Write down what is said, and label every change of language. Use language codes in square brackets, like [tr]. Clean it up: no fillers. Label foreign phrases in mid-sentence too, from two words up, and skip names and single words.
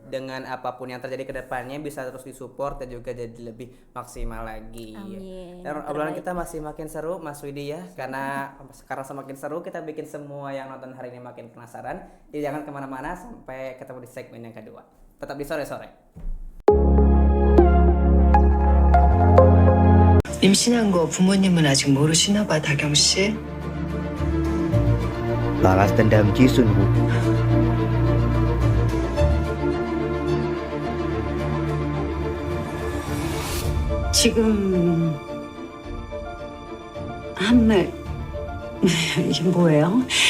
[id] dengan apapun yang terjadi ke depannya bisa terus disupport dan juga jadi lebih maksimal lagi. Amin. Dan Yang obrolan terbaik. kita masih makin seru Mas Widi ya, karena semakin seru kita bikin semua yang nonton hari ini makin penasaran. Jadi jangan kemana-mana sampai ketemu di segmen yang kedua. Tetap di sore-sore. [ko] 임신한 거 부모님은 아직 모르시나 봐, 다경 씨. [id] Balas dendam Jisun Bu. [ko] 지금 한 말 이게 뭐예요?